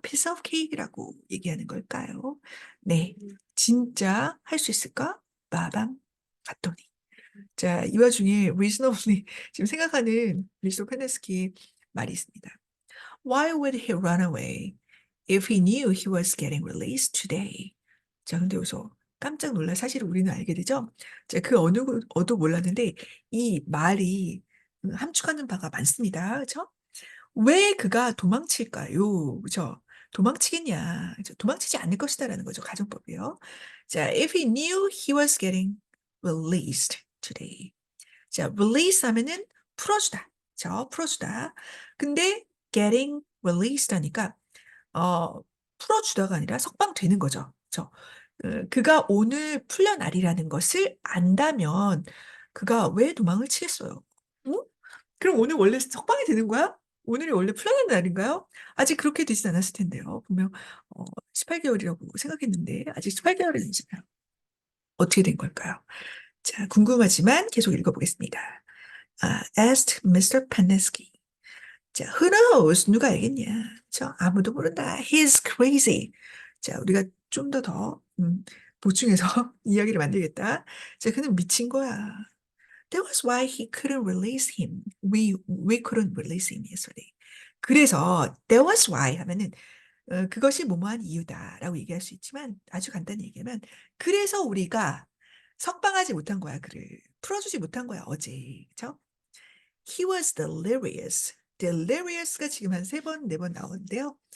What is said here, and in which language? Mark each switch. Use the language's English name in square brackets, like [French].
[English] piece of cake [Korean] 이라고 얘기하는 걸까요? 네, 진짜 할 수 있을까? 빠밤 봤더니. 자, 이 와중에 reasonably 지금 생각하는 미스터 페네스키 말이 있습니다. [English] Why would he run away if he knew he was getting released today? [Korean] 자, 근데 여기서 깜짝 놀라 사실을 우리는 알게 되죠. 자, 그 어도 몰랐는데 이 말이 함축하는 바가 많습니다. 그렇죠? 왜 그가 도망칠까요? 그죠? 도망치겠냐? 그죠? 도망치지 않을 것이다라는 거죠. 가정법이요. [English] 자, if he knew he was getting released today. [Korean] 자, release 하면은 풀어주다. 풀어주다. 근데 [English] getting released [Korean] 하니까 풀어주다가 아니라 석방되는 거죠. 그가 오늘 풀려나리라는 것을 안다면 그가 왜 도망을 치겠어요? 응? 그럼 오늘 원래 석방이 되는 거야? 오늘이 원래 풀려난 날인가요? 아직 그렇게 되진 않았을 텐데요. 분명 18개월이라고 생각했는데 아직 18개월이 아니잖아요. 어떻게 된 걸까요? 자, 궁금하지만 계속 읽어보겠습니다. [English] asked Mr. Pennesky. [Korean] 자, [English] who knows? [Korean] 누가 알겠냐? 아무도 모른다. [English] He's crazy. [Korean] 자, 우리가 좀 더 보충해서 이야기를 만들겠다. 자, 그는 미친 거야. [English] That was why he couldn't release him. We couldn't release him yesterday. [Korean] 그래서 [English] that was why [Korean] 하면은 그것이 뭐뭐한 이유다라고 얘기할 수 있지만 아주 간단히 얘기하면 그래서 우리가 석방하지 못한 거야. 그를 풀어주지 못한 거야. 어제. 그렇죠? [English] He was delirious. [Korean] delirious가 지금 한 세 번, 네 번 나오는데요.